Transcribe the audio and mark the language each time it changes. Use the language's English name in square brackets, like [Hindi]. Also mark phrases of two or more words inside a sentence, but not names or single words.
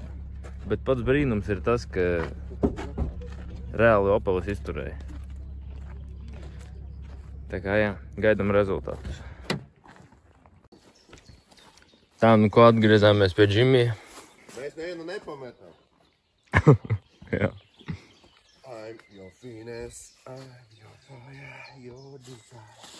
[Latvian] Bet pats brīnums ir tas, ka reāli Opelis izturēja. Tā kā jā, gaidam rezultātus. Tā, nu ko atgriezāmies pie Džimija. Mēs nevienu nepametām. Jā. [English] I'm your finesse, I'm your fire, your desire.